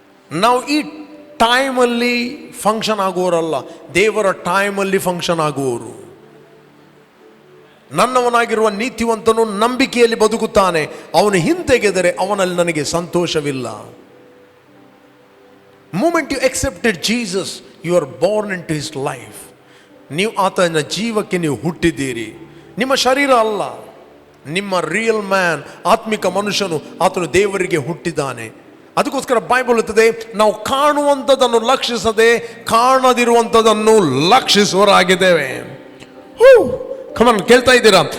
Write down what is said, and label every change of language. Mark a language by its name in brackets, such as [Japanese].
[Kannada] ನಾವು ಈ ಟೈಮಲ್ಲಿ ಫಂಕ್ಷನ್ ಆಗುವವರಲ್ಲ, ದೇವರ ಟೈಮಲ್ಲಿ ಫಂಕ್ಷನ್ ಆಗುವವರು. ನನ್ನವನಾಗಿರುವ ನೀತಿವಂತನು ನಂಬಿಕೆಯಲ್ಲಿ ಬದುಕುತ್ತಾನೆ, ಅವನು ಹಿಂತೆಗೆದರೆ ಅವನಲ್ಲಿ ನನಗೆ ಸಂತೋಷವಿಲ್ಲ. [English] Moment you accepted Jesus, you are born into his life. [Kannada] ನೀವು ಆತನ ಜೀವಕ್ಕೆ ನೀವು ಹುಟ್ಟಿದ್ದೀರಿ. ನಿಮ್ಮ ಶರೀರ ಅಲ್ಲ, ನಿಮ್ಮ ರಿಯಲ್ ಮ್ಯಾನ್, ಆತ್ಮಿಕ ಮನುಷ್ಯನು ಆತನು ದೇವರಿಗೆ ಹುಟ್ಟಿದ್ದಾನೆ. ಅದಕ್ಕೋಸ್ಕರ ಬೈಬಲ್ ಇರ್ತದೆ, ನಾವು ಕಾಣುವಂಥದ್ದನ್ನು ಲಕ್ಷಿಸದೆ ಕಾಣದಿರುವಂಥದ್ದನ್ನು ಲಕ್ಷಿಸುವರಾಗಿದ್ದೇವೆ. ಕಮನ್, ಕೇಳ್ತಾ ಇದ್ದೀರಾ?